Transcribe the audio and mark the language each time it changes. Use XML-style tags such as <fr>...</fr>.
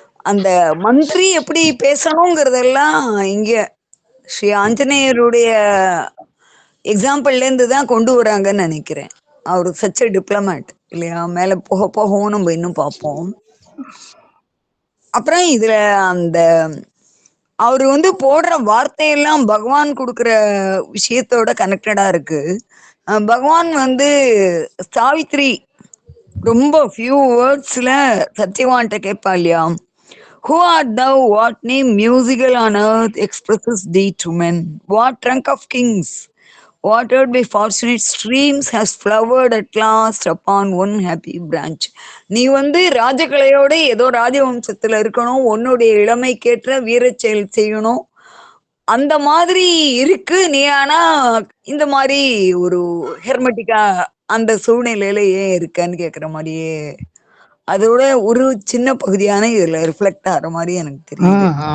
<ta>அந்த மந்திரி எப்படி பேசணுங்கிறதெல்லாம் இங்க ஸ்ரீ ஆஞ்சநேயருடைய எக்ஸாம்பிள்ல இருந்து தான் கொண்டு வராங்கன்னு நினைக்கிறேன். அவரு சச் டிப்ளமேட் இல்லையா? மேல போக போகவும் நம்ம இன்னும் பார்ப்போம். அப்புறம் இதுல அந்த அவரு போடுற வார்த்தையெல்லாம் பகவான் கொடுக்குற விஷயத்தோட கனெக்டடா இருக்கு. பகவான் சாவித்ரி ரொம்ப ஃபியூ வேர்ட்ஸ்ல சத்யவான்ட்ட கேட்பா இல்லையா,</ta> <en>who art thou, what name musical on earth expresses thee to men, what trunk of kings watered by fortunate streams has flowered at last upon one happy branch.</en> <ta>நீ ராஜகலையோட ஏதோ ராஜவம்சத்துல இருக்கணும், உன்னுடைய இளமைக்கேற்ற வீரச் செயல் செய்யணும், அந்த மாதிரி இருக்கு நீ. ஆனா இந்த மாதிரி ஒரு ஹெர்மெட்டிக்கா அந்த சூழ்நிலையில ஏன் இருக்கன்னு கேக்குற மாதிரியே அதோட ஒரு சின்ன பகுதியான இதுல ரிஃப்ளெக்ட் ஆகிற மாதிரி எனக்கு தெரியுது.</ta>